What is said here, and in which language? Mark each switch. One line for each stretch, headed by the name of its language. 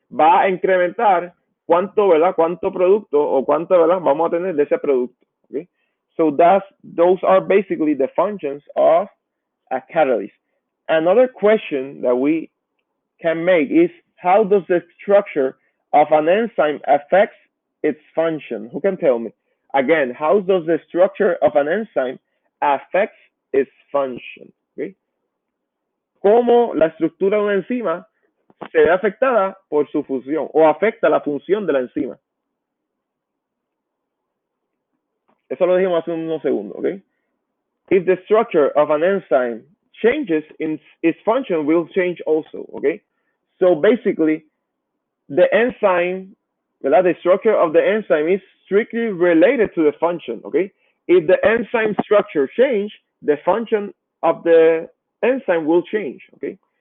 Spanish: Va a incrementar cuánto, ¿verdad? Cuánto producto o cuánto, ¿verdad? Vamos a tener de ese producto. Okay.
English: So those are basically the functions of a catalyst. Another question that we can make is how does the structure of an enzyme affect its function? Who can tell me? Again, how does the structure of an enzyme affect its function? Okay.
Spanish: ¿Cómo la estructura de una enzima se ve afectada por su función o afecta la función de la enzima? Eso lo dijimos hace unos segundos, okay?
English: If the structure of an enzyme changes, its function will change also, okay? So basically, the enzyme, the structure of the enzyme is strictly related to the function, okay? If the enzyme structure change, the function of the enzyme will change, okay?